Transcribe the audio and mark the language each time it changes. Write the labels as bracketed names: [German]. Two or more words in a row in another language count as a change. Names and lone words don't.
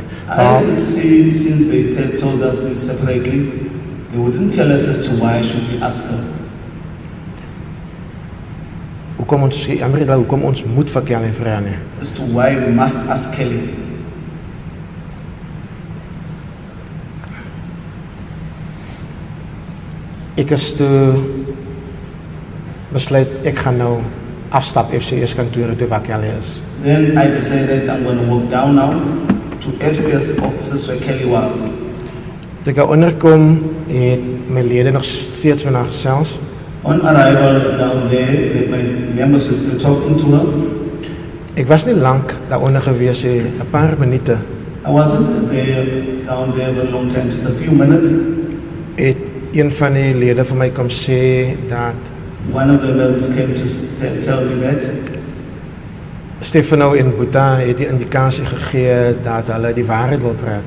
[English] I see, since they told us this separately, they wouldn't tell us as to why should we ask her. [Afrikaans] Hoekom ons moet vir Kelly vra nie. [English] As to why we must ask Kelly. [Afrikaans] Ek is toe besluit ek gaan nou afstap FCS kantore toe waar Kelly is. [English] Then I decided I'm going to walk down now to FCS offices where Kelly was. [Afrikaans] Toe ek onderkom het my lede nog steeds met haar gesels. [English] On arrival down there, my members were still talking to her. [Afrikaans] Ek was nie lank daaronder gewees nie, 'n paar minute. [English] I wasn't down there for a long time, just a few minutes. [Afrikaans] Het een van die lede vir my kom sê dat [English] One of the members came to tell me that [Afrikaans] Stefano en Boeta het die indikasie gegee dat hulle die waarheid wil praat.